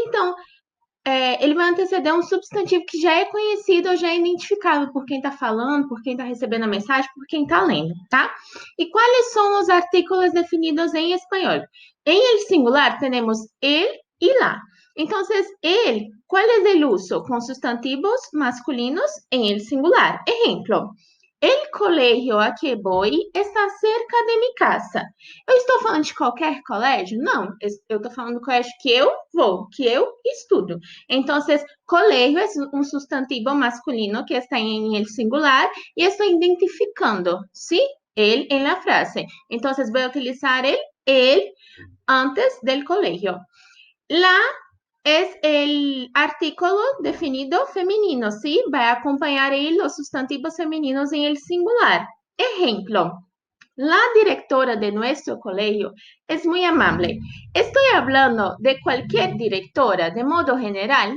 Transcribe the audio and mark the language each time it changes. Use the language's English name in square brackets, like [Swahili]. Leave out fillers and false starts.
[Portuguese] Então, ele vai anteceder um substantivo que já é conhecido ou já é identificado por quem está falando, por quem está recebendo a mensagem, por quem está lendo, tá? [Spanish] E quais são os artículos definidos em espanhol? [Portuguese] Em el singular, temos el e la. Então, el, qual é o uso? Com substantivos masculinos em [Spanish] el singular. Exemplo, el colegio a que voy está cerca de mi casa. [Portuguese] Eu estou falando de qualquer colégio? Não, eu estou falando do colégio que eu vou, que eu estudo. Então, colegio é um substantivo masculino que está em el singular e estou identificando, [Spanish] ¿sí? Él en la frase. [Portuguese] Então, vou utilizar el antes [Spanish] del colegio. La es el artículo definido femenino, ¿sí? Va a acompañar ahí los sustantivos femeninos en el singular. Ejemplo, la directora de nuestro colegio es muy amable. ¿Estoy hablando de cualquier directora de modo general?